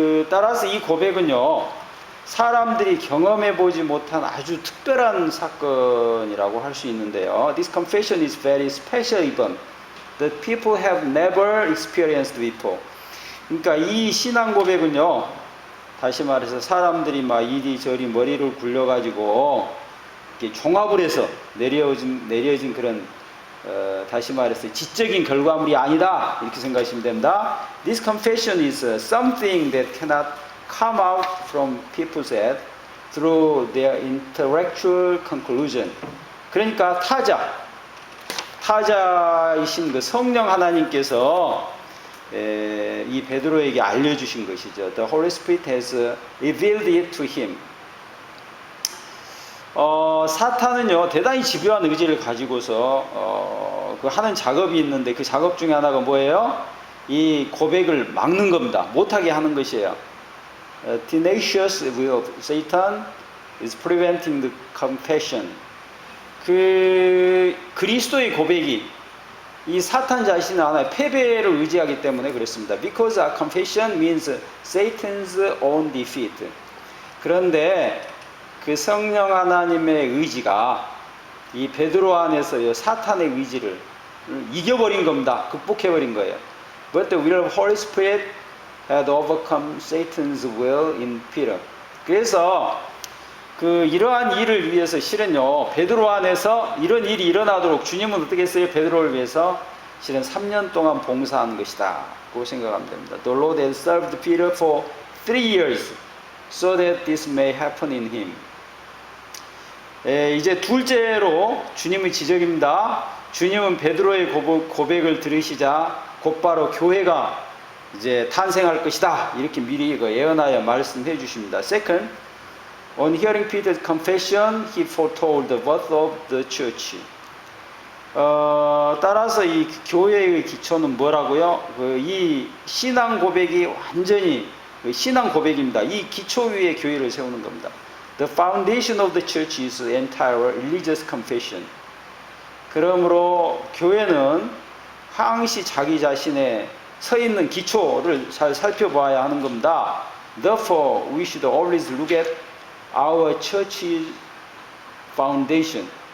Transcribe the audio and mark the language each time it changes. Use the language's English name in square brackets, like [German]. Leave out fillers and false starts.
[Korean] 따라서 이 고백은요, 사람들이 경험해 보지 못한 아주 특별한 사건이라고 할 수 있는데요. [English] This confession is very special event that people have never experienced before. [Korean] 그러니까 이 신앙 고백은요, 다시 말해서 사람들이 막 이리저리 머리를 굴려가지고 이렇게 종합을 해서 내려진 그런 다시 말해서 지적인 결과물이 아니다 이렇게 생각하시면 됩니다. [English] This confession is something that cannot come out from people's head through their intellectual conclusion. [Korean] 그러니까 타자이신 그 성령 하나님께서 이 베드로에게 알려주신 것이죠. [English] The Holy Spirit has revealed it to him. [Korean] 사탄은요 대단히 집요한 의지를 가지고서 그 하는 작업이 있는데 그 작업 중에 하나가 뭐예요? 이 고백을 막는 겁니다. 못하게 하는 것이에요. [English] Tenacious will of Satan is preventing the confession. [Korean] 그 그리스도의 고백이 이 사탄 자신은 하나의 패배를 의지하기 때문에 그렇습니다. [English] Because our confession means Satan's own defeat. [Korean] 그런데 그 성령 하나님의 의지가 이 베드로 안에서 사탄의 의지를 이겨버린 겁니다. 극복해버린 거예요. [English] But the will of Holy Spirit had overcome Satan's will in Peter. [Korean] 그래서 그 이러한 일을 위해서 실은요 베드로 안에서 이런 일이 일어나도록 주님은 어떻게 했어요? 베드로를 위해서 실은 3년 동안 봉사한 것이다 고 생각하면 됩니다. [English] The Lord had served Peter for 3 years so that this may happen in him. [Korean] 이제 둘째로 주님의 지적입니다. 주님은 베드로의 고백을 들으시자 곧바로 교회가 이제 탄생할 것이다 이렇게 미리 예언하여 말씀해 주십니다. [English] Second, on hearing Peter's confession, he foretold the birth of the church. [Korean] 따라서 이 교회의 기초는 뭐라고요? 이 신앙 고백이 완전히 신앙 고백입니다. 이 기초 위에 교회를 세우는 겁니다. [English] The foundation of the church is entire religious confession. [Korean] 그러므로 교회는 항시 자기 자신의 서 있는 기초를 잘 살펴봐야 하는 겁니다. [English] Therefore, we should always look at our church's foundation.